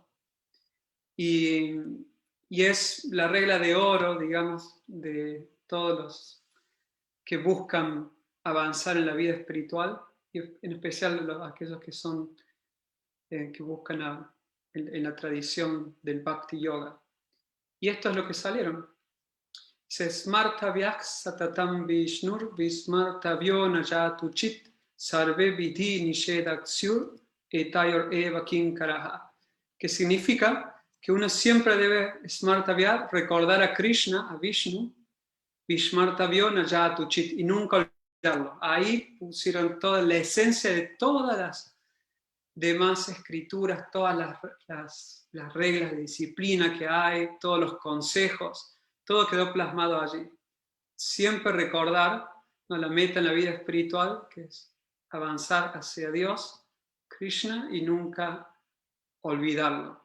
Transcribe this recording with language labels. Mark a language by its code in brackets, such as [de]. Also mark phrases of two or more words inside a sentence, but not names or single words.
[es] Y es la regla de oro, digamos, de todos los que buscan avanzar en la vida espiritual, y en especial aquellos que son que buscan en la tradición del Bhakti Yoga. Y esto es lo que salieron. [sa] Se smartavyak satatam vishnur vismartavyo najatu chit sarve vidhi nishedaksur etayor eva kinkaraha, [es] que significa que uno siempre debe smartavya, recordar a Krishna, a Vishnu, [sa] vismartavyo najatu chit, [es] y nunca olvidarlo. Ahí pusieron toda la esencia de todas las demás escrituras, todas las reglas de disciplina que hay, todos los consejos, todo quedó plasmado allí. Siempre recordar, ¿no?, la meta en la vida espiritual, que es avanzar hacia Dios, Krishna, y nunca olvidarlo.